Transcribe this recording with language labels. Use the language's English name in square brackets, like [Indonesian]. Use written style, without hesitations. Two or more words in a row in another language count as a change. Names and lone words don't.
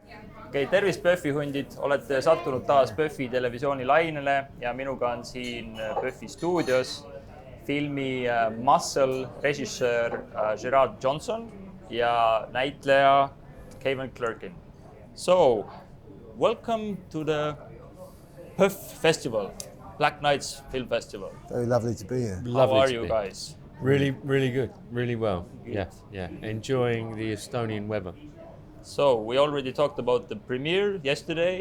[Estonian] okei, tervist PÖFFi hundid, olete sattunud taas PÖFFi televisioonilainele ja minuga on siin PÖFFi stuudios filmi Muscle režissöör Gerard Johnson ja näitleja Kevin Clerkin. [English] So, welcome to the PÖFF Festival, Black Nights Film Festival. Very lovely to be here. How are you guys? Really good, really well. Good. Yeah. Enjoying the Estonian weather. So we already talked about the premiere yesterday.